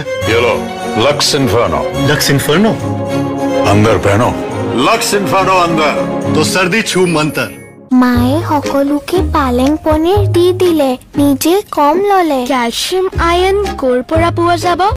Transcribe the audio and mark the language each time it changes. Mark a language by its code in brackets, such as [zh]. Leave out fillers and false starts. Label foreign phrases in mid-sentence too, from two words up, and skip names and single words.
[hi] ये लो लक्स इन्फर्नो लक्स इन्फर्नो अंदर पहनो लक्स इन्फर्नो अंदर तो सर्दी छू मंतर [as] মায়ে সকলোকে পালেং পনীৰ দি দিলে নিজে কম ললে ক্যালসিয়াম আয়ন ক'ৰ পৰা পোৱা যাব